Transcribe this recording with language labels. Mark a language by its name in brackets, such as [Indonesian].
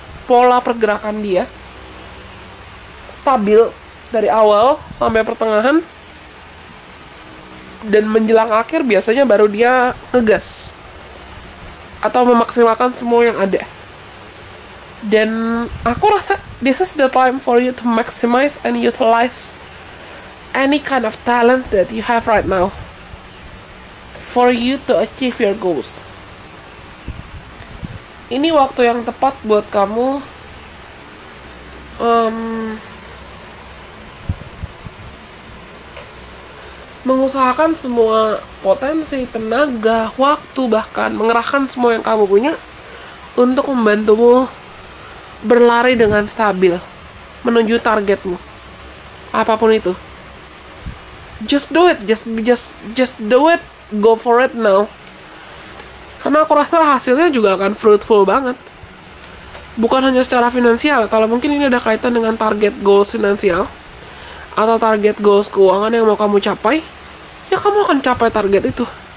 [Indonesian] pola pergerakan dia stabil dari awal sampai pertengahan, dan menjelang akhir biasanya baru dia ngegas atau memaksimalkan semua yang ada. Dan aku rasa [English] this is the time for you to maximize and utilize any kind of talents that you have right now for you to achieve your goals. [Indonesian] Ini waktu yang tepat buat kamu mengusahakan semua potensi, tenaga, waktu, bahkan mengerahkan semua yang kamu punya untuk membantumu berlari dengan stabil menuju targetmu, apapun itu. [English] Just do it, just do it, go for it now. [Indonesian] Karena aku rasa hasilnya juga akan fruitful banget. Bukan hanya secara finansial. Kalau mungkin ini ada kaitan dengan target goals finansial atau target goals keuangan yang mau kamu capai, ya kamu akan capai target itu.